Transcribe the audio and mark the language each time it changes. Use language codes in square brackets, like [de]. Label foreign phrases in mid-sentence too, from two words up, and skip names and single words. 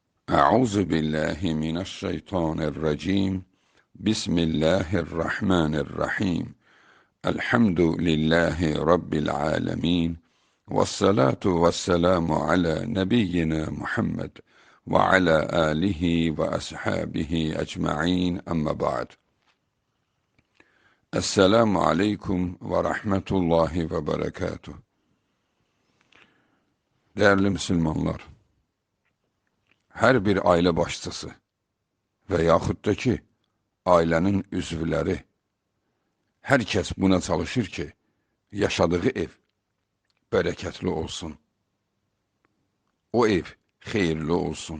[ar] أعوذ بالله من الشيطان الرجيم بسم الله الرحمن الرحيم الحمد لله رب العالمين والصلاة والسلام على نبينا محمد وعلى آله وأصحابه أجمعين أما بعد السلام عليكم ورحمة الله وبركاته. [tr] Değerli Müslümanlar, [az] her bir aile başçısı və yaxud da ki, ailənin üzvləri, hər kəs buna çalışır ki, yaşadığı ev bərəkətli olsun, o ev xeyirli olsun.